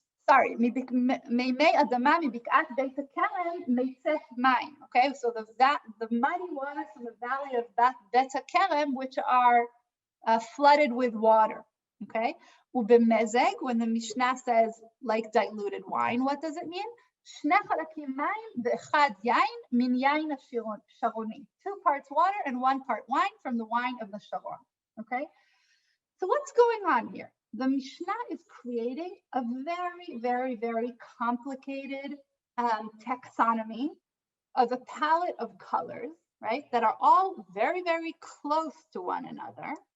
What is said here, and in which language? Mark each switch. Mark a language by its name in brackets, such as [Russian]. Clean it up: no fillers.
[Hebrew] Sorry, מימי אדמה מבקעת בית הכרם מיצאת מים. [English] Okay, so the muddy waters from the valley of בית הכרם, which are flooded with water. Okay, ובמזג, when the Mishnah says like diluted wine, what does it mean? [Hebrew] שני חלקים מים ואחד יין מן יין השרוני. [English] 2 parts water and 1 part wine from the wine of the Sharon. Okay, so what's going on here? The Mishnah is creating a very, very, very complicated taxonomy of a palette of colors, right, that are all very, very close to one another.